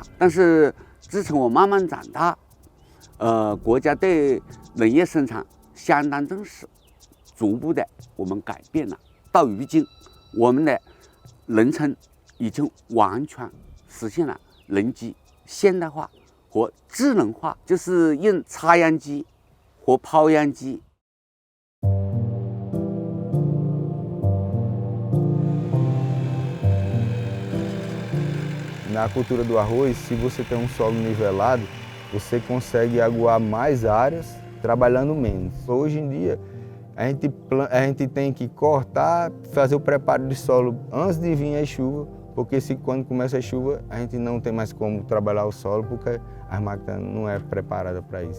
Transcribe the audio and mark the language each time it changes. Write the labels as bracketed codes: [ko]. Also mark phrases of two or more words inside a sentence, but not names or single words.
[zh] 但是自从我慢慢长大，国家对农业生产相当重视，逐步的我们改变了。到如今，我们的农村已经完全实现了农机现代化和智能化，就是用插秧机和抛秧机。 [pt] Na cultura do arroz, se você tem um solo nivelado, você consegue aguar mais áreas trabalhando menos. Hoje em dia, a gente tem que cortar, fazer o preparo de solo antes de vir a chuva, porque quando começa a chuva, a gente não tem mais como trabalhar o solo, porque a máquina não é preparada para isso.